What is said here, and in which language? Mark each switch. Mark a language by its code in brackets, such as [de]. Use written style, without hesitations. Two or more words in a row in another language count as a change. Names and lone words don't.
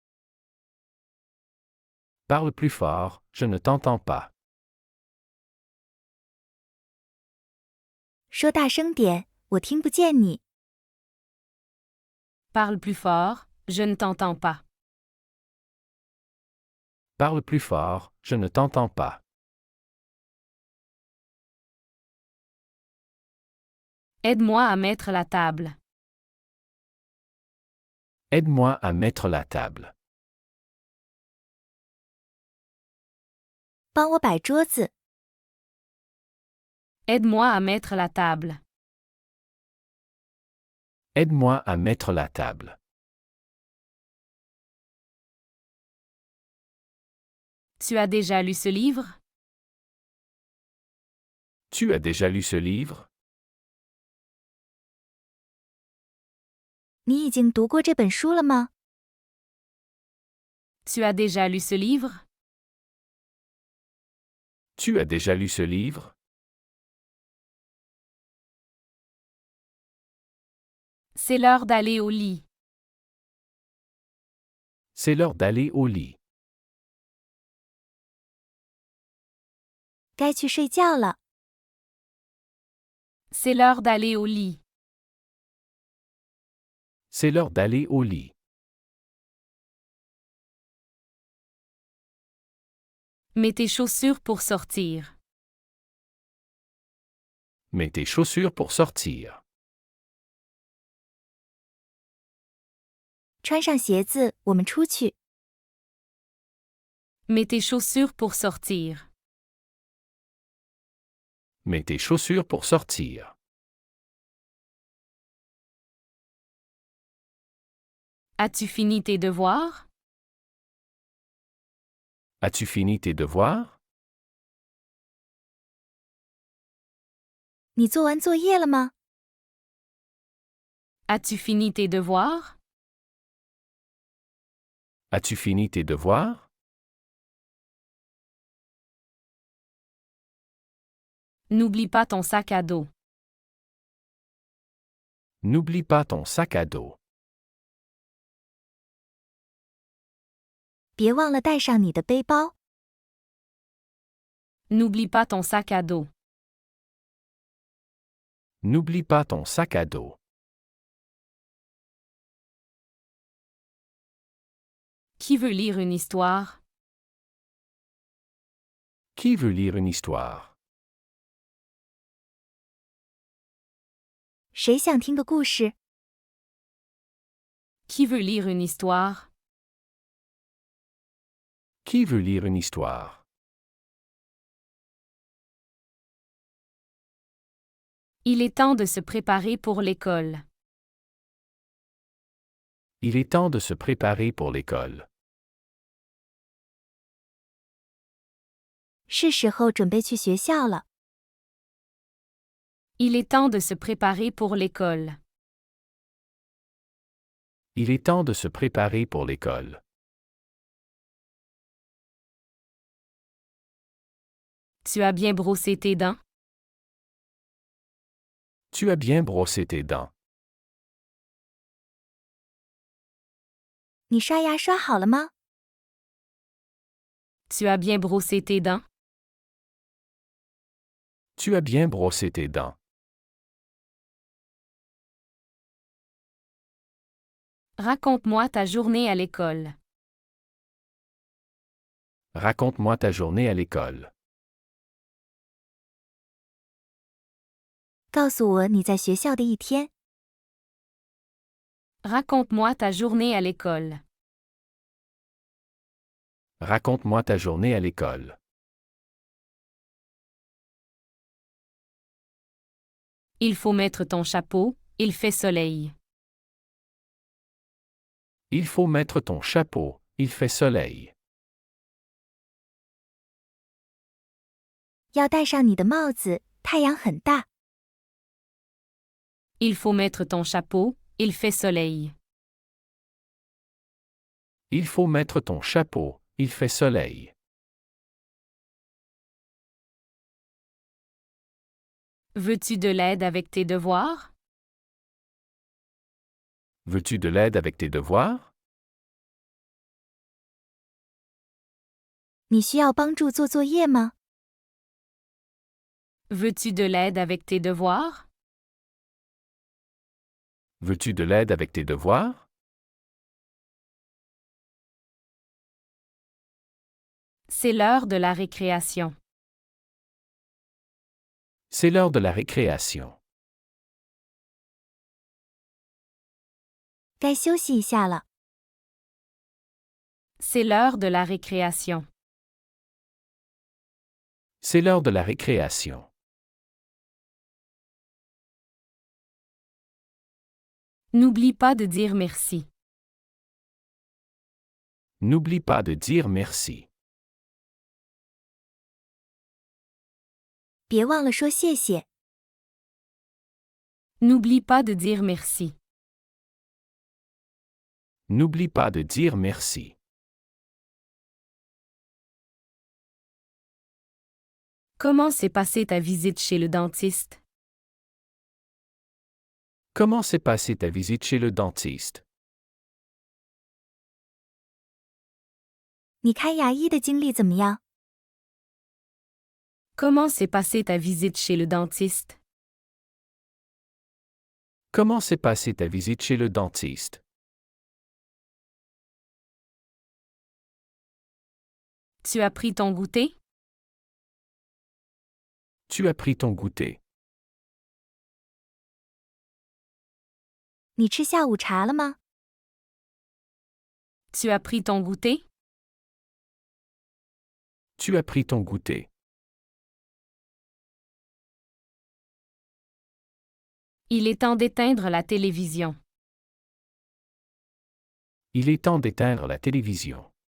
[fr] Parle plus fort, je ne t'entends pas. [zh] 说大声点，我听不见你。 [fr] Parle plus fort, je ne t'entends pas. Parle plus fort, je ne t'entends pas. Aide-moi à mettre la table. Aide-moi à mettre la table. [zh] 帮我摆桌子。 [fr] Aide-moi à mettre la table. Aide-moi à mettre la table. Tu as déjà lu ce livre? Tu as déjà lu ce livre? [zh] 你已经读过这本书了吗？ [fr] Tu as déjà lu ce livre? Tu as déjà lu ce livre? C'est l'heure d'aller au lit. C'est l'heure d'aller au lit. [zh] 该去睡觉了。 [fr] C'est l'heure d'aller au lit. C'est l'heure d'aller au lit. Mets tes chaussures pour sortir. Mets tes chaussures pour sortir. [zh] 穿上鞋子，我们出去。 [fr] Mets tes chaussures pour sortir. Mets tes chaussures pour sortir. As-tu fini tes devoirs? As-tu fini tes devoirs? [zh] 你做完作业了吗？ [fr] As-tu fini tes devoirs? As-tu fini tes devoirs? N'oublie pas ton sac à dos. N'oublie pas ton sac à dos. [zh] 别忘了带上你的背包。 [fr] N'oublie pas ton sac à dos. N'oublie pas ton sac à dos. Qui veut lire une histoire? Qui veut lire une histoire? [zh] 谁想听个故事？ [fr] Qui veut lire une histoire? Qui veut lire une histoire? Il est temps de se préparer pour l'école. Il est temps de se préparer pour l'école. [zh] 是时候准备去学校了。 [fr] Il est temps de se préparer pour l'école. Il est temps de se préparer pour l'école. Tu as bien brossé tes dents? Tu as bien brossé tes dents. [zh] 你刷牙刷好了吗？ [fr] Tu as bien brossé tes dents? Tu as bien brossé tes dents. Raconte-moi ta journée à l'école. Raconte-moi ta journée à l'école. [zh] 告诉我你在学校的一天。 [fr] Raconte-moi ta journée à l'école. Raconte-moi ta journée à l'école. Il faut mettre ton chapeau, il fait soleil. Il faut mettre ton chapeau, il fait soleil. [zh] 要戴上你的帽子，太阳很大。 [fr] Il faut mettre ton chapeau, il fait soleil. Il faut mettre ton chapeau, il fait soleil. Veux-tu de l'aide avec tes devoirs? Veux-tu de l'aide avec tes devoirs? [zh] 你需要帮助做作业吗？ [fr] Veux-tu de l'aide avec tes devoirs? Veux-tu de l'aide avec tes devoirs? C'est l'heure de la récréation. C'est l'heure de la récréation. [zh] 该休息一下了。 [fr] C'est l'heure de la récréation. C'est l'heure de la récréation. N'oublie pas de dire merci. N'oublie pas de dire merci. [zh] 别忘了说谢谢。 [fr] N'oublie pas de dire merci. N'oublie pas de dire merci. Comment s'est passée ta visite chez le dentiste? Comment s'est passée ta visite chez le dentiste? [zh] 你看牙医的经历怎么样？ [fr] Comment s'est passée ta visite chez le dentiste? Comment s'est passée ta visite chez le dentiste? Tu as pris ton goûter? Tu as pris ton goûter. [zh] 你吃下午茶了吗？ [fr] Tu as pris ton goûter? Tu as pris ton goûter. Il est temps d'éteindre la télévision. Il est temps d'éteindre la télévision.